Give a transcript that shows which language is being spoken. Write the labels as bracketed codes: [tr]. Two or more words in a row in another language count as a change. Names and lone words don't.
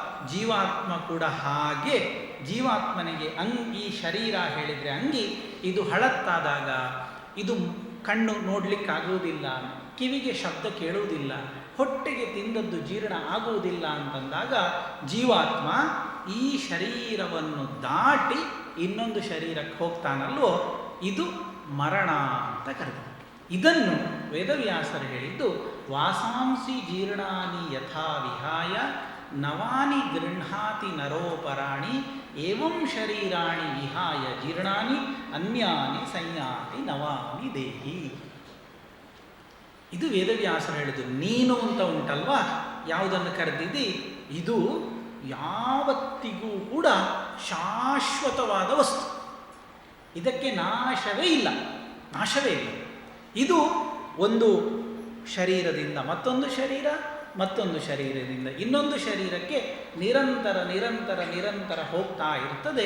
[kn] ಜೀವಾತ್ಮ ಕೂಡ ಹಾಗೆ ಜೀವಾತ್ಮನಿಗೆ ಈ ಶರೀರ ಹೇಳಿದರೆ ಅಂಗಿ, ಇದು ಹಳತ್ತಾದಾಗ ಇದು ಕಣ್ಣು ನೋಡಲಿಕ್ಕಾಗುವುದಿಲ್ಲ, ಕಿವಿಗೆ ಶಬ್ದ ಕೇಳುವುದಿಲ್ಲ, ಹೊಟ್ಟೆಗೆ ತಿಂದದ್ದು ಜೀರ್ಣ ಆಗುವುದಿಲ್ಲ ಅಂತಂದಾಗ ಜೀವಾತ್ಮ ಈ ಶರೀರವನ್ನು ದಾಟಿ ಇನ್ನೊಂದು ಶರೀರಕ್ಕೆ ಹೋಗ್ತಾನಲ್ವೋ, ಇದು ಮರಣ ಅಂತ ಕರೆದ. ಇದನ್ನು ವೇದವ್ಯಾಸರು ಹೇಳಿದ್ದು, [sa] ವಾಸಾಂಸಿ ಜೀರ್ಣಾನಿ ಯಥಾ ವಿಹಾಯ ನವಾನಿ ಗೃಹಾತಿ ನರೋಪರಾಣಿ ಏವಂ ಶರೀರಾಣಿ ವಿಹಾಯ ಜೀರ್ಣಾನಿ ಅನ್ಯಾನಿ ಸಂಯಾತಿ ನವಾನಿ ದೇಹಿ. [kn] ಇದು ವೇದವ್ಯಾಸರು ಹೇಳಿದ್ದು. ನೀನು ಅಂತ ಉಂಟಲ್ವಾ, ಯಾವುದನ್ನು ಕರೆದಿದ್ದಿ, ಇದು ಯಾವತ್ತಿಗೂ ಕೂಡ ಶಾಶ್ವತವಾದ ವಸ್ತು, ಇದಕ್ಕೆ ನಾಶವೇ ಇಲ್ಲ. ಇದು ಒಂದು ಶರೀರದಿಂದ ಮತ್ತೊಂದು ಶರೀರ, ಮತ್ತೊಂದು ಶರೀರದಿಂದ ಇನ್ನೊಂದು ಶರೀರಕ್ಕೆ ನಿರಂತರ ಹೋಗ್ತಾ ಇರ್ತದೆ.